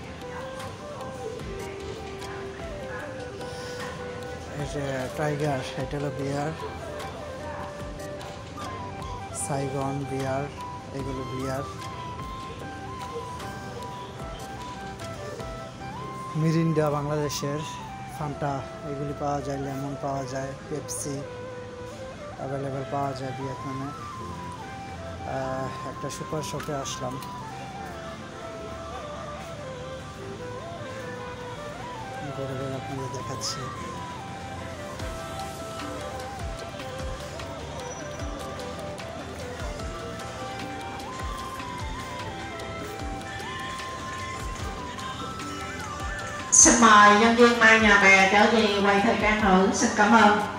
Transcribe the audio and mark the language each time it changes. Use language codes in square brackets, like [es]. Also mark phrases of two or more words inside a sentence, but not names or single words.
[bn] এই যে টাইগার, এটা হলো বিয়ার, সাইগন বিয়ার, এগুলো বিয়ার, মিরিন্ডা বাংলাদেশের, ফান্টা এগুলি পাওয়া যায়, লেমন পাওয়া যায়, পেপসি অ্যাভেলেবেল পাওয়া যায় ভিয়েতনামে। একটা সুপার শপে আসলাম, ঘুরে ঘুরে আপনাদের দেখাচ্ছি। [vi] Xin mời nhân viên mang nhà bè trở về quầy thời trang nữ. Xin cảm ơn.